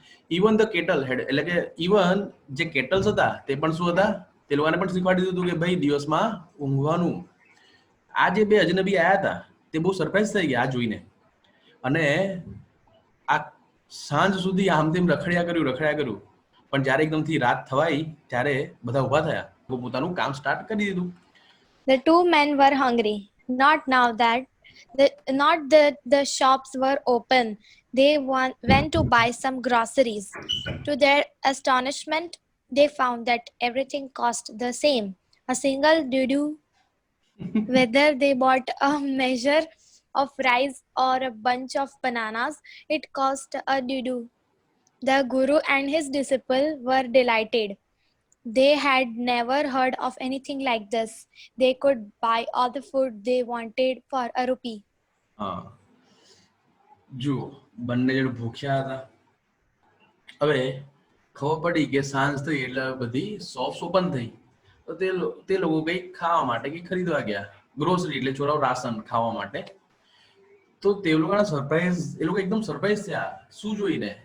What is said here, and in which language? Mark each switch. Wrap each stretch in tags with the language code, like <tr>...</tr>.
<en>even the cattle head</en> <gu>એટલે કે even જે કેટલ્સ હતા તે પણ શું હતા, તે લોકોને પણ શીખવાડી દીધું કે ભાઈ દિવસમાં ઊંઘવાનું. આ જે બે અજનબી આયા હતા તે બહુ સરપ્રાઈઝ થઈ ગયા આ જોઈને, અને આ સાંજ સુધી આમ તેમ રખડ્યા કર્યું, પણ જ્યારે એકદમથી રાત થવાઈ ત્યારે બધા ઊભા થયા, પોતાનું કામ સ્ટાર્ટ કરી દીધું.</gu> <en>The two men were hungry. Not now that the shops were open. They went to buy some groceries. To their astonishment, they found that everything cost the same. A single dudu. Whether they bought a measure of rice or a bunch of bananas, it cost a dudu. The guru and his disciple were delighted. They had never heard of anything like this. They could buy all the food they wanted for a rupee.</en> <gu>જુઓ, બંને જણ ભૂખ્યા હતા. હવે ખબર પડી કે સાંજ થઈ એટલે બધી શોપ્સ ઓપન થઈ, તો તે લોકો કંઈક ખાવા માટે કંઈક ખરીદવા ગયા. ગ્રોસરી એટલે છોરાઓ રાશન ખાવા માટે. તો તે લોકોના સરપ્રાઈઝ, એ લોકો એકદમ સરપ્રાઈઝ થયા. શું જોઈને?</gu>